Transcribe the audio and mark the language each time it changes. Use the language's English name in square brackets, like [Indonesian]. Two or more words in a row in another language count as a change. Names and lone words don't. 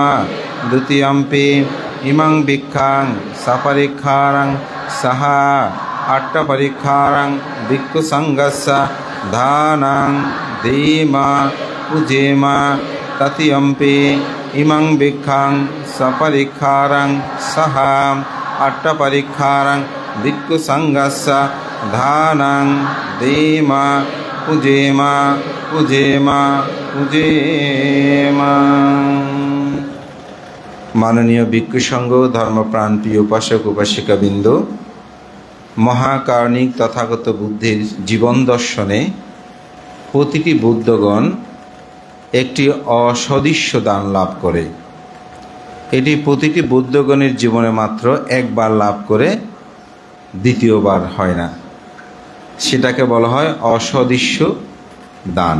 [Pali] দ্বিতীয়ম্পি ইমাং ভিক্ষাং সপরিক্ষারাং সাহা আট্টপরিক্ষারাং ভিক্ষু সংঘস্য দানাং দেমা পূজেমা তৃতীয়ম্পি ইমাং ভিক্ষাং সপরিক্ষারাং সাহা আট্টপরিক্ষারাং ভিক্ষু সংঘস্য দানাং দেমা পূজেমা পূজেমা পূজেমা। [Bangla] মাননীয় ভিক্ষু সংঘ, ধর্মপ্রাণপ্রিয় উপাসক উপাসিকাবৃন্দ, মহাকারণিক তথাগত বুদ্ধের জীবন দর্শনে প্রতিটি বুদ্ধগণ একটি অসদৃশ্য দান লাভ করে। এটি প্রতিটি বুদ্ধগণের জীবনে মাত্র একবার লাভ করে, দ্বিতীয়বার হয় না। সেটাকে বলা হয় অসদৃশ্য দান।